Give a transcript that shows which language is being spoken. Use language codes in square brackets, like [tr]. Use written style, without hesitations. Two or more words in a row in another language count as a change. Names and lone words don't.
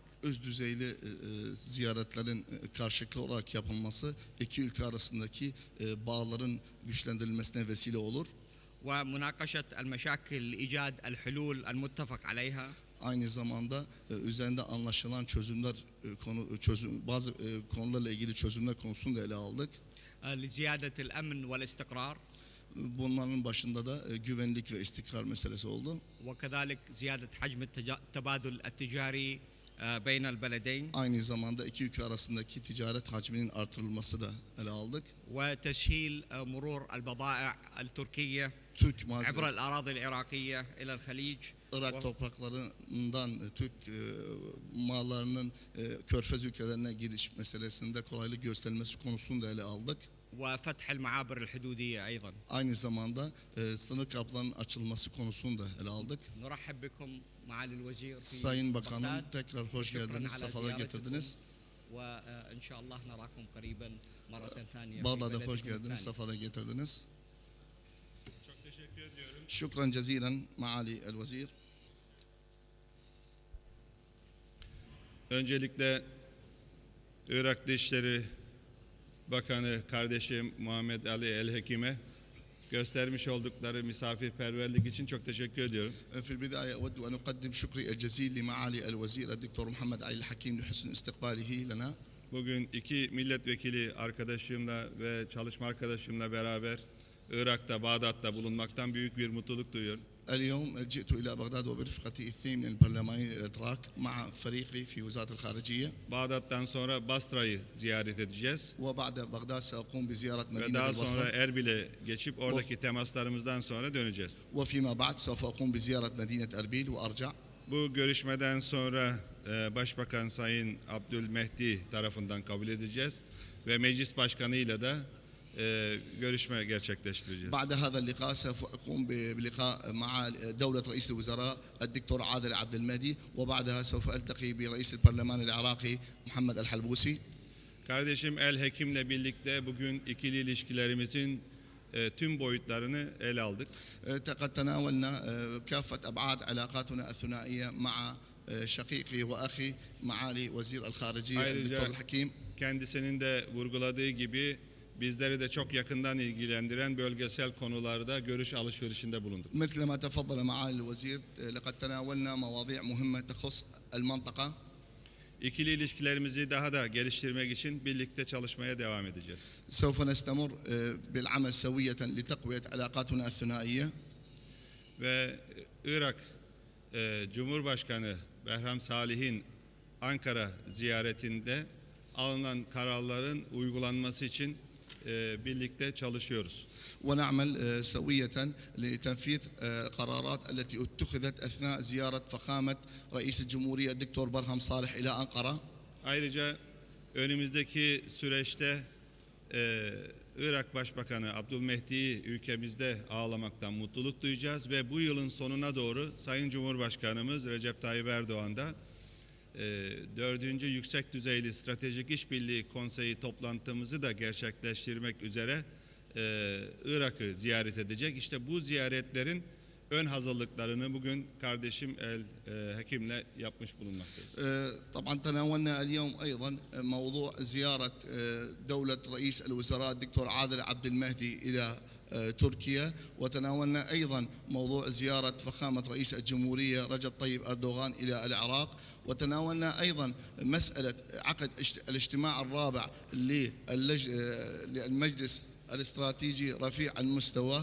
[tr] Üst düzeyli ziyaretlerin karşılıklı olarak yapılması iki ülke arasındaki bağların güçlendirilmesine vesile olur. [ar] ومناقشة المشاكل لإيجاد الحلول المتفق عليها. [tr] Aynı zamanda üzerinde anlaşılan çözümler bazı konularla ilgili çözümler konusunu da ele aldık. [ar] لزيادة الأمن والاستقرار. [tr] Bunların başında da güvenlik ve istikrar meselesi oldu. [ar] وكذلك زيادة حجم التبادل التجاري بين البلدين. [tr] Aynı zamanda iki ülke arasındaki ticaret hacminin artırılması da ele aldık. [ar] وتسهيل مرور البضائع التركية [tr] Türk [ar] عبر الأراضي العراقية إلى الخليج. [tr] Irak topraklarından Türk mallarının Körfez ülkelerine gidiş meselesinde kolaylık gösterilmesi konusunu da ele aldık. [ar] وفتح المعابر الحدودية أيضا. [tr] Aynı zamanda sınır kapılarının açılması konusunu da ele aldık. [ar] نرحب بكم معالي الوزير في [tr] Sayın Bakanım [ar] بغداد. [tr] tekrar hoş [ar] شكراً [tr] geldiniz, [ar] على [tr] sefalar [ar] زيارتكم. [tr] getirdiniz. [ar] وإن شاء الله نراكم قريبا مرة ثانية. في [tr] Bağdat'a hoş [ar] بلدكم [tr] geldiniz, [ar] الثاني. [tr] sefalar getirdiniz. Çok teşekkür ediyorum. [ar] شكراً جزيلاً معالي الوزير. [tr] Öncelikle Irak Dışişleri Bakanı kardeşim Muhammed Ali El-Hekim'e göstermiş oldukları misafirperverlik için çok teşekkür ediyorum. [ar] في البداية أود أن أقدم شكري الجزيل لمعالي الوزير الدكتور محمد علي الحكيم لحسن استقباله لنا. [tr] Bugün iki milletvekili arkadaşımla ve çalışma arkadaşımla beraber Irak'ta, Bağdat'ta bulunmaktan büyük bir mutluluk duyuyorum. [ar] اليوم جئت إلى بغداد وبرفقتي اثنين من البرلمانيين الأتراك مع فريقي في وزارة الخارجية. [tr] Bağdat'tan sonra Basra'yı ziyaret edeceğiz. [ar] وبعد بغداد سأقوم بزيارة [tr] Ve [ar] مدينة [tr] daha sonra [ar] البصرة. [tr] Erbil'e geçip oradaki temaslarımızdan sonra döneceğiz. [ar] وفيما بعد سوف أقوم بزيارة مدينة أربيل وأرجع. [tr] Bu görüşmeden sonra Başbakan Sayın Abdülmehdi tarafından kabul edeceğiz ve Meclis Başkanı'yla da görüşme gerçekleştireceğiz. [ar] بعد هذا اللقاء سوف أقوم بلقاء مع دولة رئيس الوزراء الدكتور عادل عبد المهدي وبعدها سوف ألتقي برئيس البرلمان العراقي محمد الحلبوسي. [tr] Kardeşim El Hekim'le birlikte bugün ikili ilişkilerimizin tüm boyutlarını ele aldık. [ar] قد تناولنا كافة أبعاد علاقاتنا الثنائية مع شقيقي وأخي معالي وزير الخارجية الدكتور الحكيم. [tr] Kendisinin de vurguladığı gibi bizleri de çok yakından ilgilendiren bölgesel konularda görüş alışverişinde bulunduk. [ar] مثل ما تفضل معالي الوزير لقد تناولنا مواضيع مهمة تخص المنطقة. [tr] İkili ilişkilerimizi daha da geliştirmek için birlikte çalışmaya devam edeceğiz. [ar] سوف نستمر بالعمل سوية لتقوية علاقاتنا الثنائية. [tr] Ve Irak Cumhurbaşkanı Behram Salih'in Ankara ziyaretinde alınan kararların uygulanması için birlikte çalışıyoruz. [ar] ونعمل سوية لتنفيذ قرارات التي اتخذت أثناء زيارة فخامة رئيس الجمهورية الدكتور برهم صالح إلى أنقرة. [tr] Ayrıca önümüzdeki süreçte Irak Başbakanı Abdülmehdi'yi ülkemizde ağırlamaktan mutluluk duyacağız ve bu yılın sonuna doğru Sayın Cumhurbaşkanımız Recep Tayyip Erdoğan da 4. Yüksek Düzeyli Stratejik İşbirliği Konseyi toplantımızı da gerçekleştirmek üzere Irak'ı ziyaret edecek. İşte bu ziyaretlerin ön hazırlıklarını bugün kardeşim El Hekim'le yapmış bulunmaktayız. [ar] طبعا تناولنا اليوم أيضا موضوع زيارة دولة رئيس الوزراء الدكتور عادل عبد المهدي إلى تركيا وتناولنا أيضا موضوع زيارة فخامة رئيس الجمهورية رجب طيب أردوغان إلى العراق وتناولنا أيضا مسألة عقد الاجتماع الرابع للمجلس الاستراتيجي رفيع المستوى.